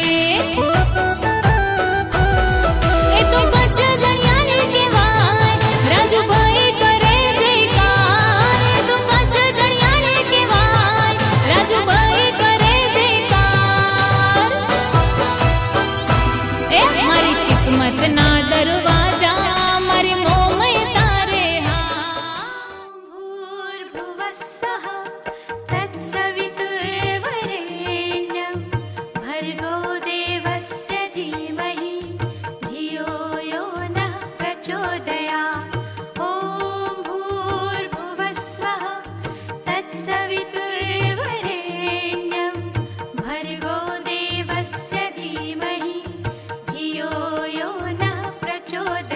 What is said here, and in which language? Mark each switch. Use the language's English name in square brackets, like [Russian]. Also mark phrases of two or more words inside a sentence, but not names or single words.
[Gujarati] એ તો કચ્છ જણિયાને કહેવાય રાજુભાઈ કરે જયકાર એ તો કચ્છ જણિયાને કહેવાય રાજુભાઈ કરે જયકાર એ મારી કિસ્મત ના દરવાજા મારી મોમય તારે હાથ [Sanskrit] भूर्भुवस्वः तत्सवितुर्वरेण्यं भर्गो देवस्य धीमहि धियो यो नः प्रचोदयात् ॐ भूर्भुवस्वः तत्सवितुर्वरेण्यं भर्गो देवस्य धीमहि धियो यो नः प्रचोदयात्